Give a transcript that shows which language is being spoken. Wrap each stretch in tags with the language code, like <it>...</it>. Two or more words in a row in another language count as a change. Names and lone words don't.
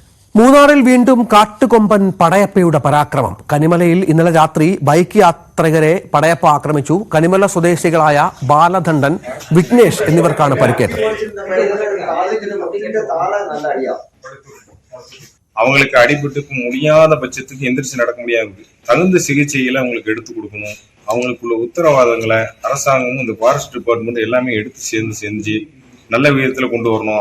<ml>മൂന്നാറിൽ വീണ്ടും കാട്ടുകൊമ്പൻ പടയപ്പയുടെ പരാക്രമം. കനിമലയിൽ ഇന്നലെ രാത്രി ബൈക്ക് യാത്രികരെ പടയപ്പ ആക്രമിച്ചു. കനിമല സ്വദേശികളായ ബാലധണ്ടൻ, വിഘ്നേഷ് എന്നിവർക്കാണ് പരിക്കേറ്റത്.</ml> <ta>அவங்களுக்கு அடிபட்டு முடியாத பட்சத்துக்கு எந்திரிச்சு நடக்க முடியாது. தகுந்த சிகிச்சைகளை அவங்களுக்கு எடுத்து கொடுக்கணும். அவங்களுக்குள்ள உத்தரவாதங்களை அரசாங்கமும் இந்த</ta> <en>forest department</en> <ta>எல்லாமே எடுத்து செஞ்சு நல்ல விதத்துல கொண்டு வரணும்.</ta>